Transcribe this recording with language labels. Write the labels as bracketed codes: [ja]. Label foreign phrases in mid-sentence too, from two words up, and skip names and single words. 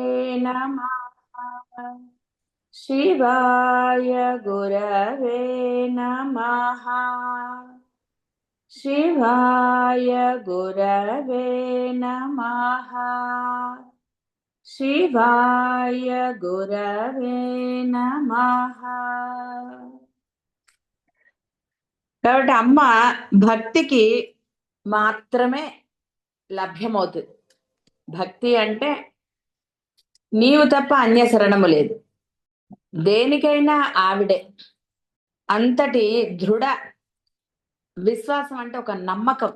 [sa] नमः। शिवाय गुरवे नमः। शिवाय गुरवे नमः। शिवाय गुरवे नमः। [te] కాబట్టి అమ్మ భక్తికి మాత్రమే లభ్యమవుతుంది. భక్తి అంటే నీవు తప్ప అన్య శరణము లేదు. దేనికైనా ఆవిడే. అంతటి దృఢ విశ్వాసం అంటే ఒక నమ్మకం.